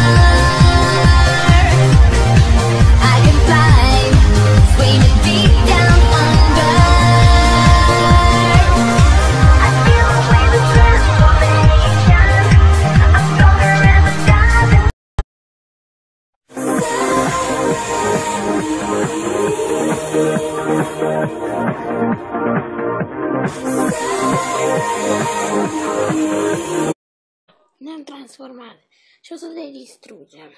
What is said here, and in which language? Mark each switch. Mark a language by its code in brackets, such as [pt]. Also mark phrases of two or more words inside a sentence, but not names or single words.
[en] I can fly, swimming deep down under. I feel the wave of transformation. I'm stronger as a diamond. [ro] Ne-am transformat și o să le distrugem.